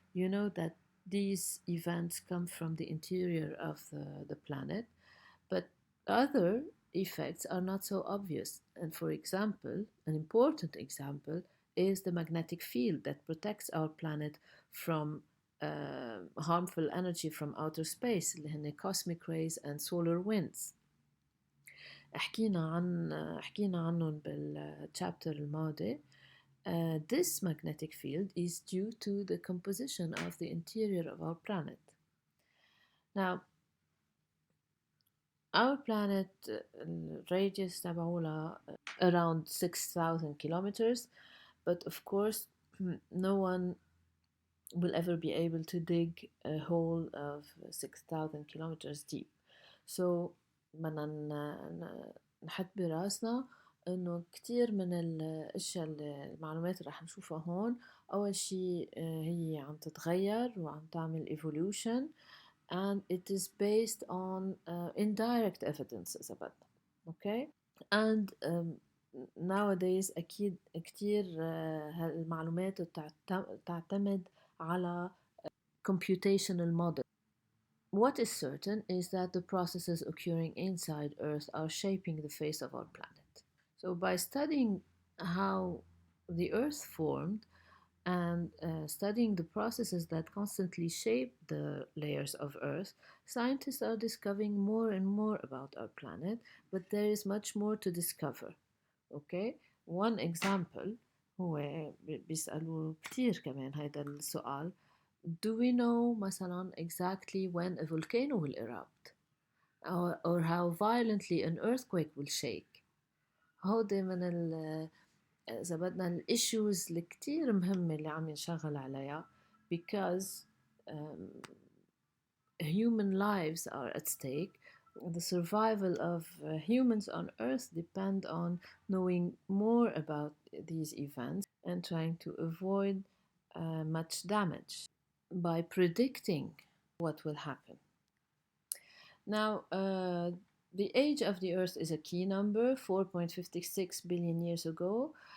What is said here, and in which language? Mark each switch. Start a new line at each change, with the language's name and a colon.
English: You know that these events come from the interior of the planet, but other effects are not so obvious. And for example, an important example is the magnetic field that protects our planet from harmful energy from outer space
Arabic: اللي هن
English: cosmic rays and solar winds.
Arabic: حكينا عنهم بالشابتر الماضي.
English: This magnetic field is due to the composition of the interior of our planet. Now, our planet radius
Arabic: تبعولها
English: around 6,000 kilometers, but of course no one will ever be able to dig a hole of 6,000 kilometers deep.
Arabic: So بدنا نحط براسنا انه كتير من الاشياء المعلومات اللي رح نشوفها هون اول شيء هي عم تتغير وعم تعمل
English: evolution, and it is based on indirect evidences about them. Okay, and nowadays
Arabic: أكيد كتير هالمعلومات تعتمد على
English: computational model. What is certain is that the processes occurring inside Earth are shaping the face of our planet. So by studying how the Earth formed and studying the processes that constantly shape the layers of Earth, scientists are discovering more and more about our planet, but there is much more to discover. Okay, one example
Arabic: هو بيسألوا كتير كمان هيدا السؤال.
English: Do we know مثلا exactly when a volcano will erupt, or how violently an earthquake will shake?
Arabic: هودي من إذا بدنا الإيشوز الكتير مهمة اللي عم ينشغل عليها,
English: because human lives are at stake. The survival of humans on Earth depend on knowing more about these events and trying to avoid much damage by predicting what will happen. Now, the age of the Earth is a key number, 4.56 billion years ago.